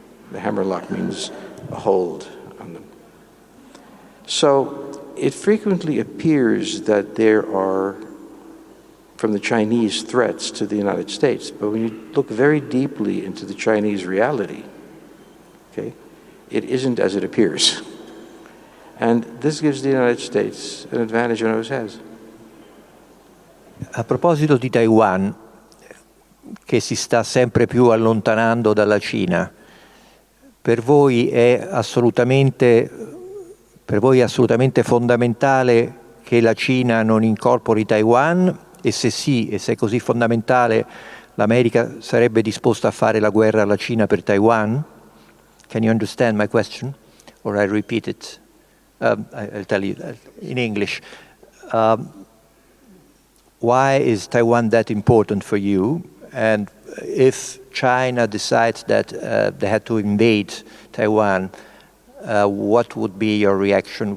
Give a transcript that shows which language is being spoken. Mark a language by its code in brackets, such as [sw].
[en] The hammerlock means a hold on them. So it frequently appears that there are, from the Chinese, threats to the United States. But when you look very deeply into the Chinese reality, okay, it isn't as it appears. And this gives the United States an advantage on its hands. [it] A proposito di Taiwan, che si sta sempre più allontanando dalla Cina, per voi è assolutamente fondamentale che la Cina non incorpori Taiwan? E se sì, e se è così fondamentale, l'America sarebbe disposta a fare la guerra alla Cina per Taiwan? [en] Can you understand my question? Or I repeat it. I'll tell you in English. Why is Taiwan that important for you? And if China decides that they had to invade Taiwan, what would be your reaction?